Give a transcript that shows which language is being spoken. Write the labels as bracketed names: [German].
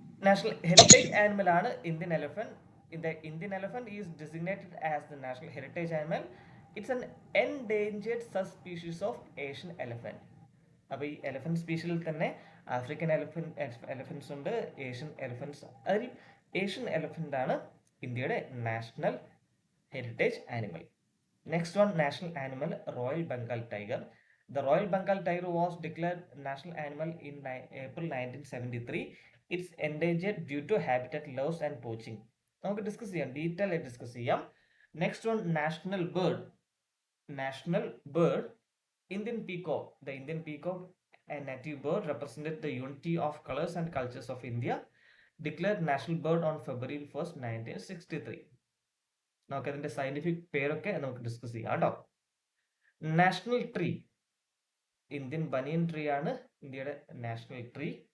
[Malayalam] National heritage animal ആണ് Indian elephant. [English] The Indian elephant is designated as the national heritage animal. It's an endangered subspecies of Asian elephant. [Malayalam] അപ്പോൾ ഈ elephant സ്പീഷീസിൽ തന്നെ African എലഫന്റ്സ് ഉണ്ട്, Asian എലഫന്റ്സ്. അതിൽ Asian elephant ആണ് ഇന്ത്യയുടെ national heritage animal. [English] Next one, national animal, Royal Bengal tiger. The Royal Bengal tiger was declared national animal in April 1973. It's endangered due to habitat loss and poaching. [Malayalam] നമുക്ക് discuss ചെയ്യാം, detail ആയി discuss ചെയ്യാം. [English] Next one, national bird. National bird, Indian peacock. The Indian peacock, a native bird, represented the unity of colors and cultures of India. Declared national bird on February 1st, 1963. [Malayalam] നമുക്ക് അതിന്റെ scientific പേരൊക്കെ നമുക്ക് discuss ചെയ്യാം കേട്ടോ. National tree, Indian ബനിയൻ tree ആണ് ഇന്ത്യയുടെ national tree.